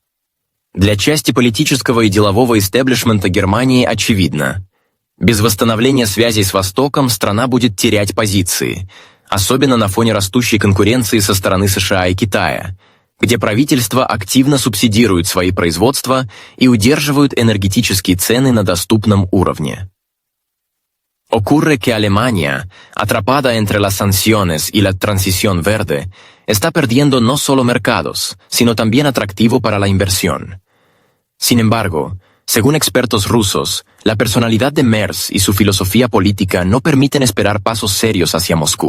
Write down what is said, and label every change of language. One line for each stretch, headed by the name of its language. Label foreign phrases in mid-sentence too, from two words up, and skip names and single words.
Russian: Для части политического и делового истеблишмента Германии очевидно: без восстановления связей с Востоком страна будет терять позиции, особенно на фоне растущей конкуренции со стороны США и Китая, где правительства активно субсидируют свои производства и удерживают энергетические цены на доступном уровне.
Spanish: Ocurre que Alemania, atrapada entre las sanciones y la transición verde, está perdiendo no solo mercados, sino también atractivo para la inversión. Sin embargo, según expertos rusos, la personalidad de Merz y su filosofía política no permiten esperar pasos serios hacia Moscú.